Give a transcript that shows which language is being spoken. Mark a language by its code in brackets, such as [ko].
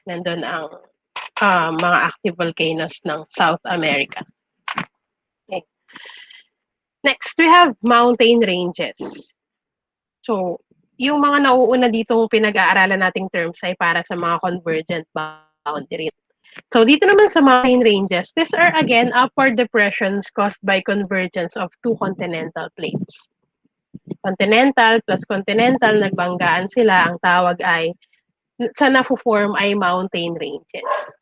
[tl] Nandun ang mga active volcanoes ng South America. Okay. [en] Next, we have mountain ranges. [tl] So, yung mga nauuna ditong pinag-aaralan nating terms ay para sa mga convergent boundary. So, dito naman sa mountain ranges, [en] these are again upward depressions caused by convergence of two continental plates. Continental plus continental, [tl] nagbanggaan sila. Ang tawag ay, sa na-form ay mountain ranges.